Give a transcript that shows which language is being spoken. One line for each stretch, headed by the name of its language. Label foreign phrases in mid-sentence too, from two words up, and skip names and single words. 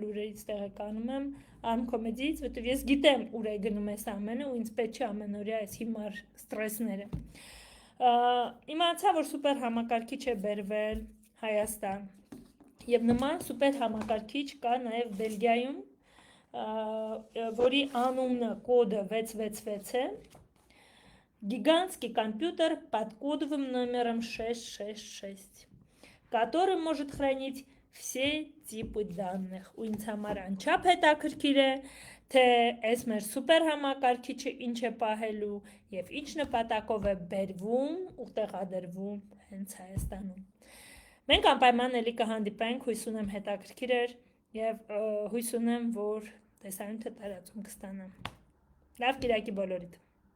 Armenian: լուրերից տեղեկանում եմ Arm-Comedy-ից, որովհետեւ ես գիտեմ ուր է գնում այս ամենը ու ինձ պետք չէ ամենօրյա այս հիմար ստրեսները։ Իմացա, որ սուպեր համակարգիչ է բերվել Հայաստան եւ նման սուպեր համակարգիչ կա նաեւ Բելգիայում, որի անունը կոդը 666 է,
Russian: гигантский компьютер под кодовым номером 666, который может хранить все типы данных։
Armenian: Ու ինձ համար անչափ հետաքրքիր է, թե այս մեր սուպեր համակարգիչը ինչ է պահելու եւ ինչ նպատակով է բերվում ու տեղադրվում հենց Հայաստանում։ Մենք անպայման էլի կհանդիպենք, հույս ունեմ հետաքրքիր էր եւ հույս ունեմ, որ տեսանյութը տարածում կստանա։ Լավ կիրակի բոլորիդ։